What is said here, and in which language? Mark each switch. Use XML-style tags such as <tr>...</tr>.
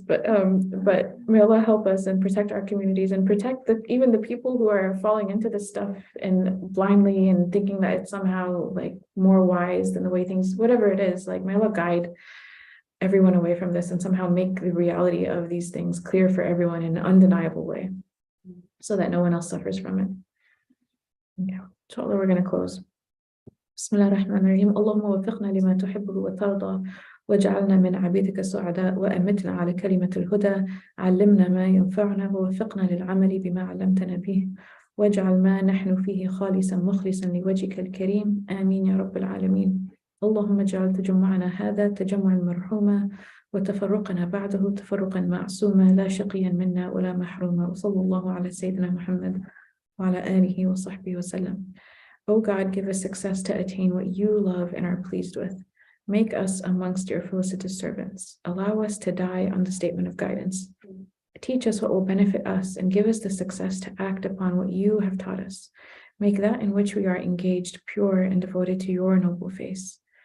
<en>But may Allah help us and protect our communities and protect even the people who are falling into this stuff and blindly and thinking that it's somehow like more wise than the way things, whatever it is, like, may Allah guide everyone away from this and somehow make the reality of these things clear for everyone in an undeniable way, so that no one else suffers from it. Yeah, inshallah, we're going to close.</en> <ar>Bismillah ar-Rahman ar-Rahim. Allahumma wafiqna lima tuhibbu wa tarda, واجعلنا من عبيدك السعداء وأمتنا على كلمة الهدى علمنا ما ينفعنا ووفقنا للعمل بما علمتنا به واجعل ما نحن فيه خالصا مخلصا لوجهك الكريم آمين يا رب العالمين. اللهم اجعل تجمعنا هذا تجمعا مرحوما وتفرقنا بعده تفرقا معصوما لا شقيا منا ولا محروما وصلى الله على سيدنا محمد وعلى آله وصحبه وسلم.</ar> <en>O God, give us success to attain what you love and are pleased with. Make us amongst your felicitous servants. Allow us to die on the statement of guidance. Teach us what will benefit us and give us the success to act upon what you have taught us. Make that in which we are engaged pure and devoted to your noble face.</en>